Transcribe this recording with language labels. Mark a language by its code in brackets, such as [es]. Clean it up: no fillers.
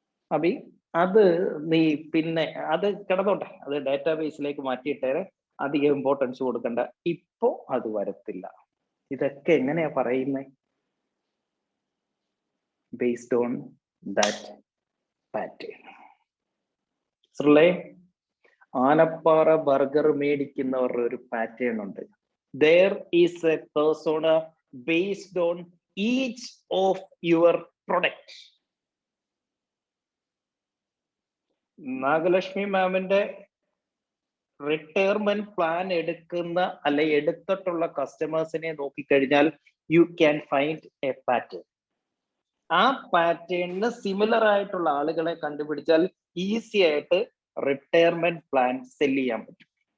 [ml] അബി അത് നീ പിന്നെ അത് കിടന്നോട്ടെ, അത് ഡാറ്റാബേസിലേക്ക് മാറ്റിയിട്ടേരെ, അധികം ഇമ്പോർട്ടൻസ് കൊടുക്കണ്ട, ഇപ്പോ അത് വരത്തില്ല. ഇതൊക്കെ എങ്ങനെയാ പറയുന്നത്? [en] Based on that pattern. [ml] ശ്രീലേ, Anappara burger മേടിക്കുന്നവരുടെ ഒരു പാറ്റേൺ ഉണ്ട്. [en] There is a persona based on each of your product. [ml] Nagalakshmi മാമിന്റെ റിട്ടയർമെന്റ് പ്ലാൻ എടുക്കുന്ന അല്ലെ എടുത്തിട്ടുള്ള കസ്റ്റമേഴ്സിനെ നോക്കിക്കഴിഞ്ഞാൽ [en] You can find a pattern. [ml] ആ പാറ്റേണിന് സിമിലർ ആയിട്ടുള്ള ആളുകളെ കണ്ടുപിടിച്ചാൽ ഈസി ആയിട്ട് റിട്ടയർമെന്റ് പ്ലാൻ സെല് ചെയ്യാൻ പറ്റും.